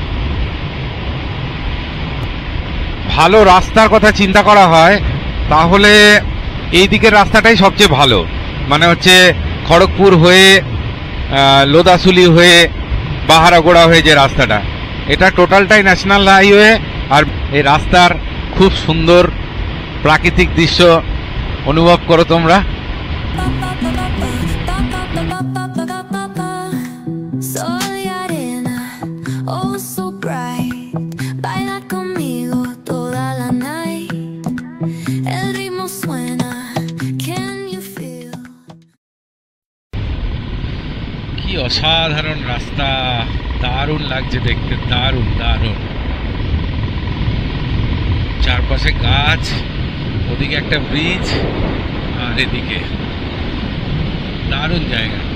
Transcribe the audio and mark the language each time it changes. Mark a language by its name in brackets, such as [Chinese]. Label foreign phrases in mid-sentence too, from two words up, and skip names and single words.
[Bangla] ভালো রাস্তার কথা চিন্তা করা হয় তাহলে এই দিকের রাস্তাটাই সবচেয়ে ভালো, মানে হচ্ছে খড়গপুর হয়ে লোদাসুলি হয়ে বাহারাগোড়া হয়ে যে রাস্তাটা, এটা টোটালটাই [English] national highway. [Bangla] আর এই রাস্তার খুব সুন্দর প্রাকৃতিক দৃশ্য অনুভব করো তোমরা। [Spanish] Soy arena, [English] oh so bright. [Spanish] Baila conmigo toda la night. El ritmo suena, [English] can you feel? [Bangla] কি অসাধারণ রাস্তা, দারুণ লাগছে দেখতে, দারুণ দারুণ। চারপাশে গাছ, ওদিকে একটা ব্রিজ, আর এদিকে দারুণ জায়গা।